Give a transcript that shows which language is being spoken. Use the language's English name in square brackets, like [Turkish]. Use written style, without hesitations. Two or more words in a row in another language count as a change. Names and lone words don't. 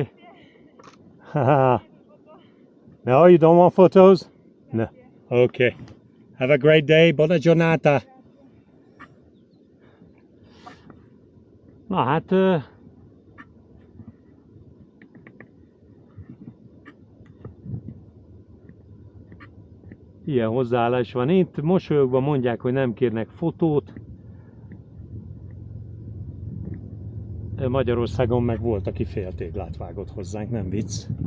[English] Haha! No, you don't want photos? No. Okay. Have a great day. [Italian] Buona giornata. [Hungarian] Na hát... ilyen hozzáállás van. Itt mosolyogva mondják, hogy nem kérnek fotót. Magyarországon meg volt, aki féltéglát vágott hozzánk, nem vicc.